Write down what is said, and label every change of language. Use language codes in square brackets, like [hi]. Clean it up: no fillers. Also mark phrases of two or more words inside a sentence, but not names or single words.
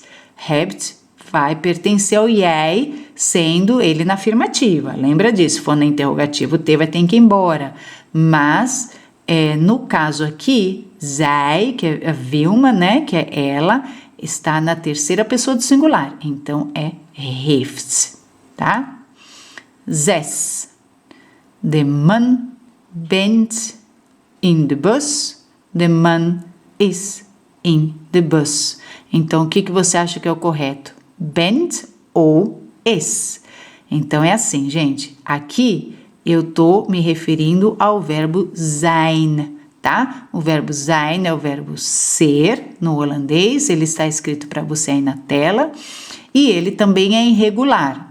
[pt] Hebt vai pertencer ao jij, sendo ele na afirmativa. Lembra disso? Se for na interrogativa, o T vai ter que ir embora. Mas, no caso aqui, zij, que é a Vilma, né, que é ela, está na terceira pessoa do singular. Então, é heeft, tá? 6. [nl] De man bent in de bus. De man is in de bus. [pt] Então, o que você acha que é o correto? Bent ou is? Então, é assim, gente. Aqui, eu tô me referindo ao verbo zijn, tá? O verbo zijn é o verbo ser no holandês, ele está escrito para você aí na tela, e ele também é irregular.